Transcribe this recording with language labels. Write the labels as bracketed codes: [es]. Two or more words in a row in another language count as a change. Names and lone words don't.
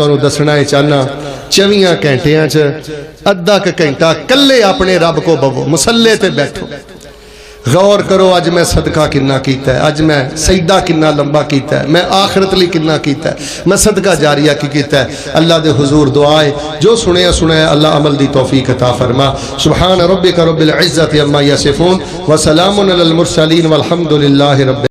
[pa] تہانوں دسنا چاہنا 24 گھنٹیاں چ ادھا ک گھنٹا کلے اپنے رب کو بوو مصلے تے بیٹھو غور کرو اج میں صدقہ کنا کیتا ہے اج میں سعیدہ کنا لمبا کیتا ہے میں آخرت لئی کنا کیتا ہے میں صدقہ جاریہ کی کیتا ہے اللہ دے حضور دعا ہے جو سنیا سنایا اللہ عمل دی توفیق عطا فرما [ar] سبحان ربك رب العزة عما يصفون و سلام على المرسلين والحمد لله رب